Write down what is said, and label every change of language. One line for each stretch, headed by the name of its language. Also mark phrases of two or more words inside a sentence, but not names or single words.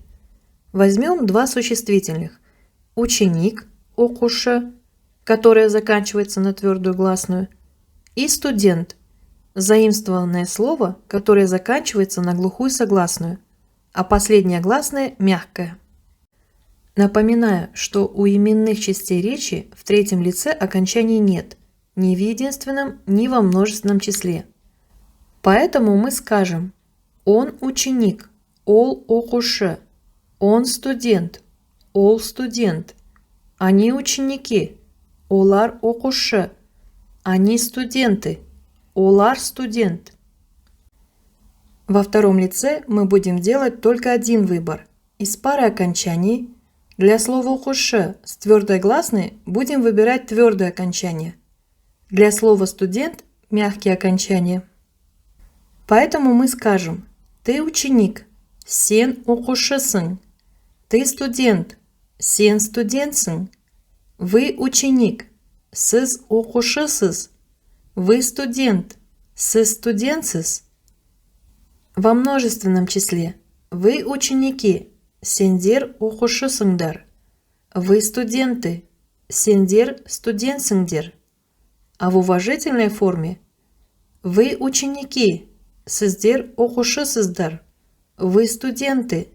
Russian: Возьмем 2 существительных – ученик, окуша, которая заканчивается на твердую гласную, и студент, заимствованное слово, которое заканчивается на глухую согласную, а последняя гласная мягкая. Напоминаю, что у именных частей речи в третьем лице окончаний нет ни в единственном, ни во множественном числе. Поэтому мы скажем «он ученик»,
Kazakh: «ол окушы»,
Russian: «он студент»,
Kazakh: «ол студент»,
Russian: «они ученики»,
Kazakh: «олар окушы»,
Russian: «они студенты»,
Kazakh: «олар студент».
Russian: Во втором лице мы будем делать только один выбор. Из пары окончаний для слова «окушы» с твердой гласной будем выбирать твердое окончание. Для слова «студент» – мягкие окончания. Поэтому мы скажем Ты ученик.
Kazakh: Сен оқушысың.
Russian: Ты студент.
Kazakh: Сен студентсың.
Russian: Вы ученик.
Kazakh: Сіз оқушысыз.
Russian: Вы студент.
Kazakh: Сіз студентсіз.
Russian: Во множественном числе. Вы ученики.
Kazakh: Сендер оқушысыңдар.
Russian: Вы студенты.
Kazakh: Сендер студентсіңдер.
Russian: А в уважительной форме. Вы ученики.
Kazakh: Сіздер оқушысыздар.
Russian: Вы студенты.